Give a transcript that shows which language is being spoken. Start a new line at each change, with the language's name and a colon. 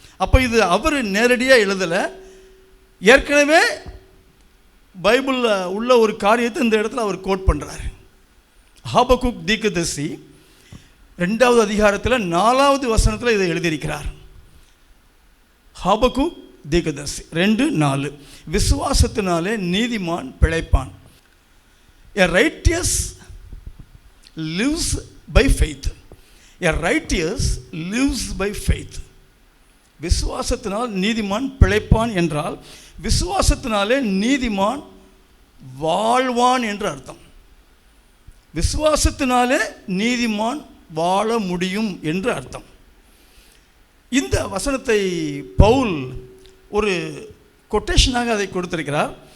Tamil: அப்போ இது அவர் நேரடியாக எழுதலை, ஏற்கனவே பைபிளில் உள்ள ஒரு காரியத்தை இந்த இடத்துல அவர் கோட் பண்ணுறார். ஹாபக்குக் தீர்க்கதரிசி 2வது அதிகாரத்தில் 4வது வசனத்தில் இதை எழுதியிருக்கிறார். ஹாபக்குக் தீர்க்கதரிசி 2:4, விசுவாசத்தினாலே நீதிமான் பிழைப்பான்.
English: A righteous lives by faith. A righteous lives by faith.
Tamil: விசுவாசத்தினால் நீதிமான் பிழைப்பான் என்றால் விசுவாசத்தினாலே நீதிமான் வாழ்வான் என்று அர்த்தம். விசுவாசத்தினாலே நீதிமான் வாழ முடியும் என்று அர்த்தம். இந்த வசனத்தை பவுல் ஒரு கொட்டேஷனாக அதை கொடுத்திருக்கிறார்.